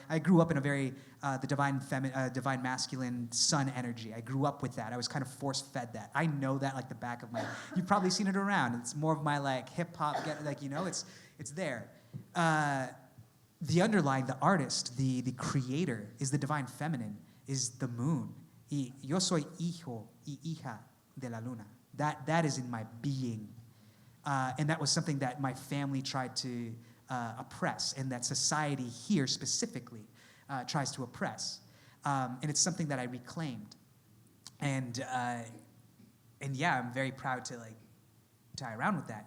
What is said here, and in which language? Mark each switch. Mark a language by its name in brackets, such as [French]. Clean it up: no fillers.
[English] I grew up in a very the divine masculine sun energy. I grew up with that. I was kind of force-fed that. I know that like the back of my. You've probably seen it around. It's more of my like hip hop, it's there. The underlying, the artist, the creator, is the divine feminine, is the moon. [Spanish] Y yo soy hijo y hija de la luna. [English] That is in my being. And that was something that my family tried to oppress, and that society here specifically tries to oppress. And it's something that I reclaimed. And yeah, I'm very proud to like tie around with that.